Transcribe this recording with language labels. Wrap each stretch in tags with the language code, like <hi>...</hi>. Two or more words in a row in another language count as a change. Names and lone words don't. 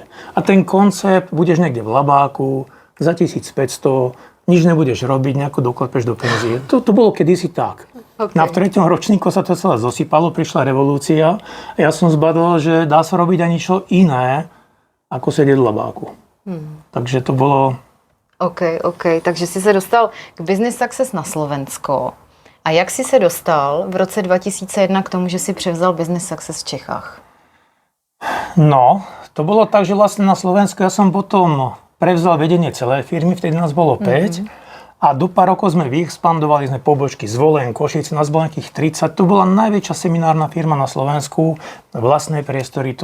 <sk>A ten koncept, budeš niekde v labáku, za 1500, nič nebudeš robiť, nejako doklepeš do penzie. To bolo kedysi tak. Okay. Na 3. ročníku sa to celé zosypalo, prišla revolúcia a ja som zbadal, že dá sa robiť aj niečo iné, ako sedieť v labáku. Takže to bolo... OK.</sk> <cs>Takže jsi se dostal k Business Success na Slovensko. A jak jsi se dostal v roce 2001 k tomu, že si převzal Business Success v Čechách?</cs> <sk>No, to bolo tak, že vlastne na Slovensku ja som potom prevzal vedenie celej firmy, vtedy nás bolo 5. A do pár rokov sme vyexpandovali, sme pobočky Zvolen, Košice, nás bolo nejakých 30. To bola najväčšia seminárna firma na Slovensku. Vlastné priestory to malo.</sk>